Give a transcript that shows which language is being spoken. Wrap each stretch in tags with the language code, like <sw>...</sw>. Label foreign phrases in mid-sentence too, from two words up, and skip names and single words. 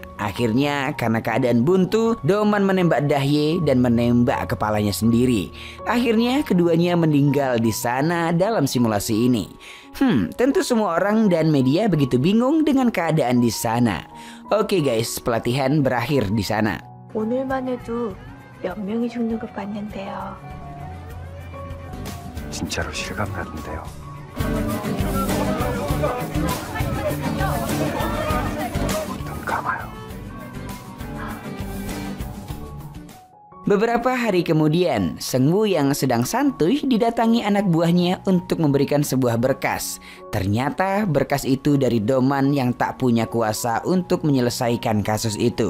<id>Akhirnya karena keadaan buntu, Doman menembak Dahye dan menembak kepalanya sendiri. Akhirnya keduanya meninggal di sana dalam simulasi ini. Tentu semua orang dan media begitu bingung dengan keadaan di sana. Oke guys, pelatihan berakhir di sana.</id> <ko>오늘만 해도 몇 명이 죽는 걸 봤는데요. 진짜로 실감 나던데요. 눈 감아요.</ko> <id>Beberapa hari kemudian, Seung-woo yang sedang santuy didatangi anak buahnya untuk memberikan sebuah berkas. Ternyata berkas itu dari Doman yang tak punya kuasa untuk menyelesaikan kasus itu.</id>